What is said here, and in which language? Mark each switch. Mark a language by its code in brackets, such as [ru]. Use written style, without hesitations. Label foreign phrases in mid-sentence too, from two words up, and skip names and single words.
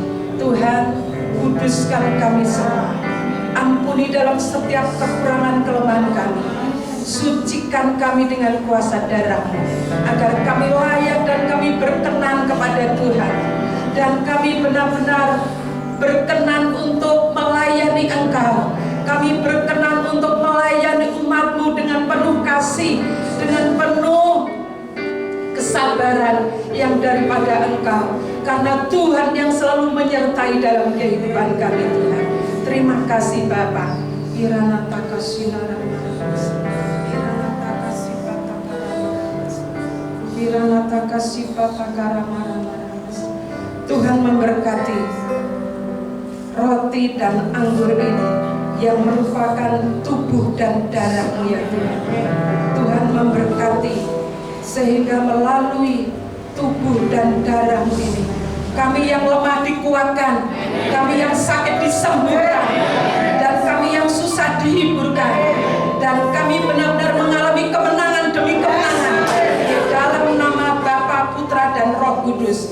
[id] Tuhan, kuduskan kami semua, ampuni dalam setiap kekurangan kelemahan kami, sucikan kami dengan kuasa darah-Mu, agar kami layak dan kami berkenan kepada Tuhan, dan kami benar-benar berkenan untuk melayani Engkau. Kami berkenan untuk melayani umat-Mu dengan penuh kasih, dengan penuh kesabaran yang daripada Engkau, karena Tuhan yang selalu menyertai dalam kehidupan kami Tuhan. Terima kasih Bapa. Iranataka sinaramaras, Iranataka sipatakaramararas, Iranataka sipatakaramararas. Tuhan memberkati roti dan anggur ini yang merupakan tubuh dan darah-Mu ya Tuhan. Tuhan memberkati sehingga melalui tubuh dan darah-Mu ini, kami yang lemah dikuatkan, kami yang sakit disembuhkan, dan kami yang susah dihiburkan, dan kami benar-benar mengalami kemenangan demi kemenangan di dalam nama Bapa, Putra, dan Roh Kudus.